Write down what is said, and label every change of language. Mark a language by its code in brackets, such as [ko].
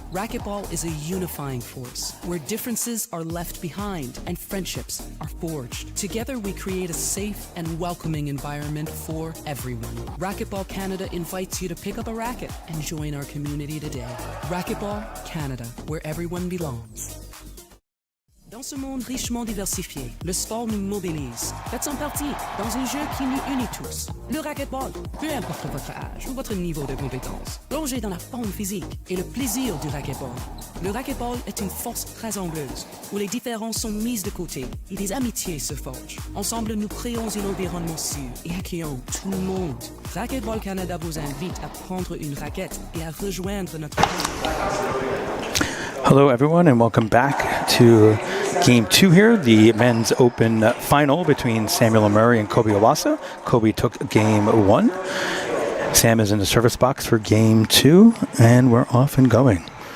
[en] Racquetball is a unifying force where differences are left behind and friendships are forged. Together we create a safe and welcoming environment for everyone. Racquetball Canada invites you to pick up a racket and join our community today. Racquetball Canada, where everyone belongs. [fr] Dans ce monde richement diversifié, le sport nous mobilise. Faites-en partie dans un jeu qui nous unit tous. Le racquetball, peu importe votre âge ou votre niveau de compétence. Plongez dans la forme physique et le plaisir du racquetball. Le racquetball est une force très anglaise, où les différences sont mises de côté et des amitiés se forgent. Ensemble, nous créons un environnement sûr et accueillant tout le monde. Racquetball Canada vous invite à prendre une raquette et à rejoindre notre... [en] Hello, everyone, and welcome back to Game 2 here, the men's open final between Samuel Murray and Coby Iwaasa. Coby took Game 1. Sam is in the service box for Game 2, and we're off and going.